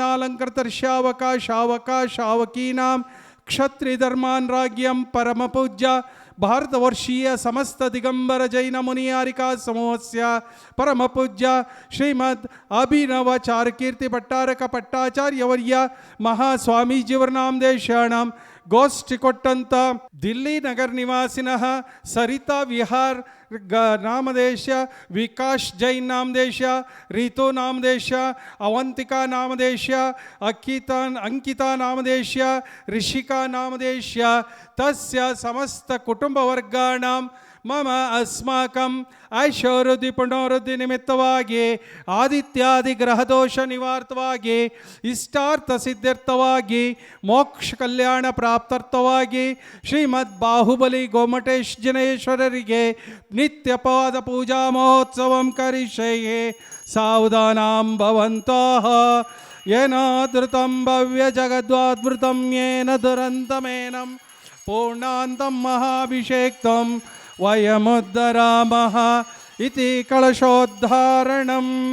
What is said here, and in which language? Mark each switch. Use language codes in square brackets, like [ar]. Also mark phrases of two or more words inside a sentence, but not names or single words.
[sa] ಗುಣಾಲಂಕೃತರ್ಶ್ಯಾವಕಾಶಾವಕಾಶಾವಕೀನಾಂ ಕ್ಷತ್ರಿಧರ್ಮಾನ್ ರಾಜ್ಯಂ ಪರಮಪೂಜ್ಯ ಭಾರತವರ್ಷೀಯ ಸಮಸ್ತ ದಿಗಂಬರ ಜೈನ ಮುನಿಯಾರಿಕಾ ಸಮೂಹಸ್ಯ ಪರಮಪೂಜ್ಯ ಶ್ರೀಮದ್ ಅಭಿನವ ಚಾರುಕೀರ್ತಿ ಭಟ್ಟಾರಕ ಪಟ್ಟಾಚಾರ್ಯವರ್ಯ ಮಹಾಸ್ವಾಮೀಜಿಯವರ ನಾಮದೇಶಾಣಂ [kn] ಗೋಷ್ಠಿ ಕೊಟ್ಟಂತ [sa] ದಿಲ್ಲಿ ನಗರ ನಿವಾಸಿನಃ ಸರಿತಾ ವಿಹಾರ್ ನಾಮದೇಶ ವಿಕಾಶ್ ಜೈನ್ ನಾಮದೇಶ ರೀತು ನಾಮದೇಶ ಅವಂತಿಕಾ ನಾಮದೇಶ ಅಂಕಿತಾ ನಾಮದೇಶ ಋಷಿಕಾ ನಾಮದೇಶ ತಸ್ಯ ಸಮಸ್ತ ಕುಟುಂಬವರ್ಗಾಣಂ ಮಮ ಅಸ್ಮಾಕಂ [kn] ಐಶ್ವರ್ಯದಿ ಪುನರುದ್ಧಿ ನಿಮಿತ್ತವಾಗಿ ಆದಿತ್ಯಾದಿ ಗ್ರಹದೋಷ ನಿವಾರ್ತವಾಗಿ ಇಷ್ಟಾರ್ಥ ಸಿದ್ಧಾರ್ಥವಾಗಿ ಮೋಕ್ಷ ಕಲ್ಯಾಣ ಪ್ರಾಪ್ತಾರ್ಥವಾಗಿ ಶ್ರೀಮದ್ ಬಾಹುಬಲಿ ಗೋಮಟೇಶ್ ಜಿನೇಶ್ವರರಿಗೆ ನಿತ್ಯ ಪಾದ [sa] ಪೂಜಾ ಮಹೋತ್ಸವಂ ಕರಿಷ್ಯೆ ಸಾವಧಾನಾಂ ಭವಂತಃ ಯೇನ ಧೃತಂ ಭವ್ಯ ಜಗದ್ವಾದ್ಭೃತಂ ಯೇನ ದುರಂತಮೇನಂ ಪೂರ್ಣಾಂತಂ ಮಹಾಭಿಷೇಕ್ತಂ ವಯಮುದ್ಧರಾಮಃ ಇತಿ ಕಳಶೋದ್ಧಾರಣಂ